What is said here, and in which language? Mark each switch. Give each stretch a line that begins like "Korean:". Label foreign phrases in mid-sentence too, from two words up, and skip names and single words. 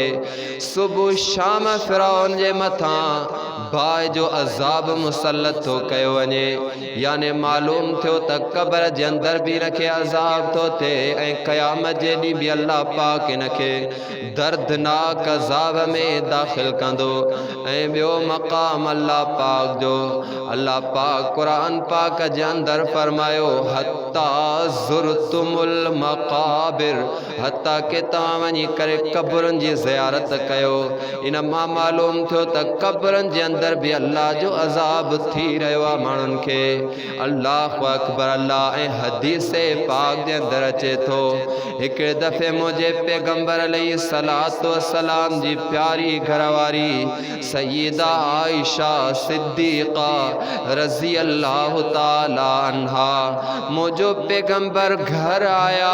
Sindhi: सुबुह शाम फिरौन जे मथां बाहि जो अज़ाब मुसलत थो कयो वञे, यानी मालूम थियो त क़बर जे अंदर भी हिनखे अज़ाब थो थिए ऐं क़यामत जे ॾींहुं भी अल्लाह पाक हिनखे दर्दनाक अज़ाब में दाख़िल कंदो। ऐं ॿियो मक़ाम अल्लाह पाक जो, अल्लाह पाक कुरान पाक जे अंदर फरमायो
Arabic: حتى زرتم المقابر,
Sindhi: हत्ता के तव्हां वञी करे क़बरुनि जी ज़ियारत कयो। इन मां मालूम थियो त क़बरुनि जे अंदर भी अल्लाह जो अज़ाब थी रहियो आहे माण्हुनि खे।
Arabic: الله أكبر.
Sindhi: अल्लाह ऐं हदीस पाक जे अंदर अचे थो हिकिड़े दफ़े मुंहिंजे पैगंबर
Arabic: عليه الصلاة والسلام
Sindhi: जी प्यारी घरवारी सय्यदा आयशा सिद्दीक़ा
Arabic: رضي الله تعالى عنها
Sindhi: मुंहिंजो पैगंबर घर आया।